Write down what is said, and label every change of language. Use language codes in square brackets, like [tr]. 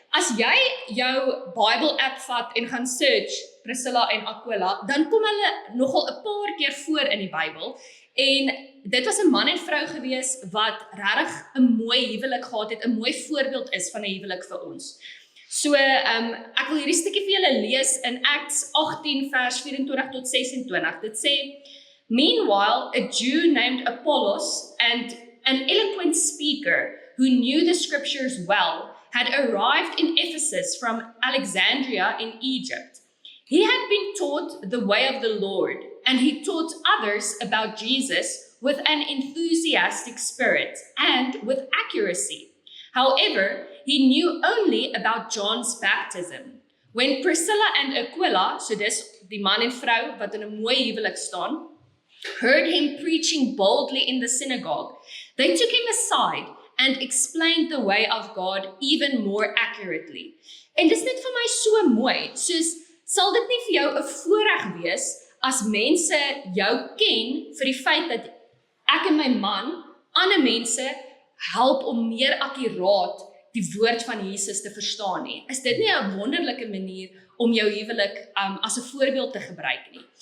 [af] As jy jou Bible app vat en gaan search Priscilla en Aquila, dan kom hulle nogal 'n paar keer voor in die Bybel. En dit was 'n man en vrou gewees wat regtig 'n mooi huwelik gehad het, 'n mooi voorbeeld is van 'n huwelik vir ons. So, ek wil hierdie stukkie vir julle lees in Acts 18 vers 24 tot 26. Dit sê, [en] "Meanwhile, a Jew named Apollos and an eloquent speaker who knew the scriptures well had arrived in Ephesus from Alexandria in Egypt. He had been taught the way of the Lord, and he taught others about Jesus with an enthusiastic spirit and with accuracy. However, he knew only about John's baptism. When Priscilla and Aquila, [af] so dis die man en vrou wat in 'n mooi huwelik staan, [en] heard him preaching boldly in the synagogue, they took him aside and explained the way of God even more accurately." [af] En dis net vir my so mooi, soos sal dit nie vir jou 'n voorreg wees as mense jou ken vir die feit dat ek en my man ander mense help om meer akkuraat die woord van Jesus te verstaan nie. Is dit nie 'n wonderlike manier om jou huwelik as 'n voorbeeld te gebruik nie?